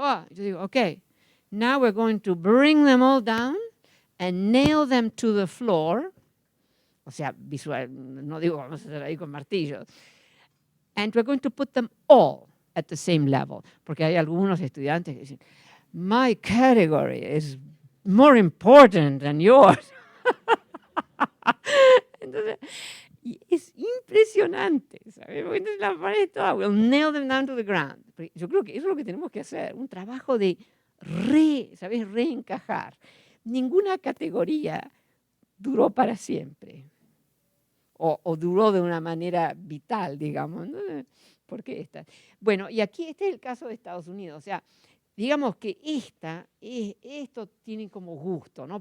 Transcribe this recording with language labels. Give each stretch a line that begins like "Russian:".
Spanish: Yo digo,
English: ok, now we're going to bring them all down and nail them to the floor.
Spanish: O sea, visual, no digo vamos a hacer ahí con martillos.
English: And we're going to put them all at the same level.
Spanish: Porque hay algunos estudiantes que dicen,
English: my category is more important than yours.
Spanish: Entonces, y es impresionante, ¿sabes? Entonces la pared toda,
English: we'll nail them down to the ground.
Spanish: Yo creo que eso es lo que tenemos que hacer, un trabajo de reencajar. Ninguna categoría duró para siempre, o duró de una manera vital, digamos. ¿Por qué esta? Bueno, y aquí este es el caso de Estados Unidos, o sea, digamos que esto tiene como gusto, ¿no?